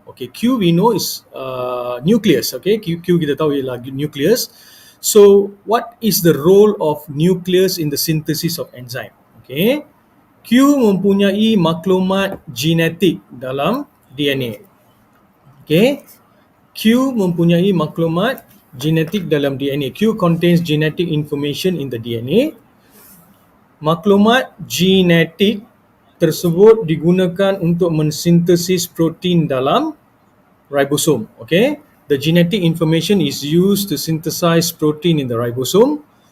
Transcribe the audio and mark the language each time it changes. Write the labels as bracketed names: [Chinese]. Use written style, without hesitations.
[English] Okay, Q we know is nucleus. [Malay] Okay, Q kita tahu ialah nucleus. [English] So, what is the role of nucleus in the synthesis of enzyme? [Malay] Okay, Q mempunyai maklumat genetik dalam DNA. Okay, Q mempunyai maklumat genetik dalam DNA. [English] Q contains genetic information in the DNA. [Malay] Maklumat genetik tersebut digunakan untuk mensintesis protein dalam ribosom. [English] Okay, the genetic information is used to synthesize protein in the ribosome.